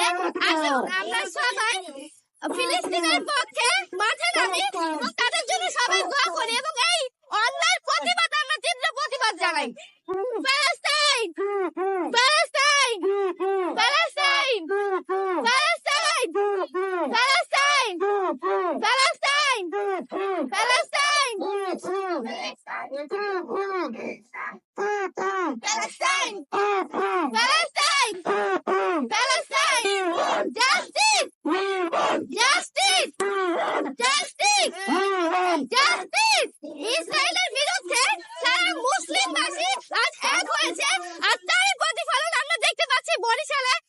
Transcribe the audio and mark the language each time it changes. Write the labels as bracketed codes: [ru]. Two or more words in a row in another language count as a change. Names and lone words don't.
[bn] আসুন আমরা সবাই ফিলিস্তিনের পক্ষে মাঠে নামি এবং তাদের জন্য সবাই দোয়া করি এবং এই অন্যায়ের প্রতিবাদ আমরা তীব্র প্রতিবাদ জানাই। প্যালেস্টাইন প্যালেস্টাইন প্যালেস্টাইন প্যালেস্টাইন প্যালেস্টাইন প্যালেস্টাইন প্যালেস্টাইন Palestine! Palestine! Palestine! [en] Justice! Justice! Justice! Justice! [bn] ইসরায়েলের বিরুদ্ধে সারা মুসলিমবাসী আজ এক হয়েছে আর তারই প্রতিফলন আমরা দেখতে পাচ্ছি বরিশালে।